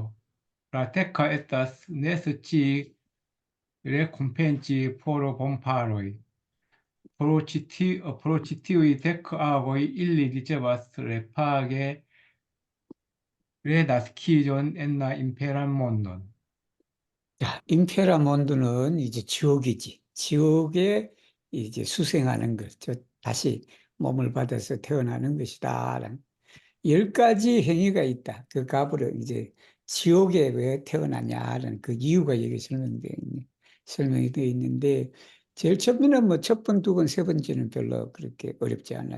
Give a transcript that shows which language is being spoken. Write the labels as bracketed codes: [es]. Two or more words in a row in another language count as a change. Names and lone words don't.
[eo] La deka estas ne scii rekompenci por bonfaroj. Pro ĉi tiuj dek agoj ili ricevas repage renaskiĝon en la imperan mondon. [ko] 자, 임페라몬드는 이제 지옥이지. 지옥에 이제 수생하는 거죠. 다시 몸을 받아서 태어나는 것이다. 열 가지 행위가 있다. 그 갑으로 이제 지옥에 왜 태어나냐는 그 이유가 여기 설명이 되어 있는데, 제일 처음에는 뭐 첫 번, 두 번, 세 번째는 별로 그렇게 어렵지 않아요.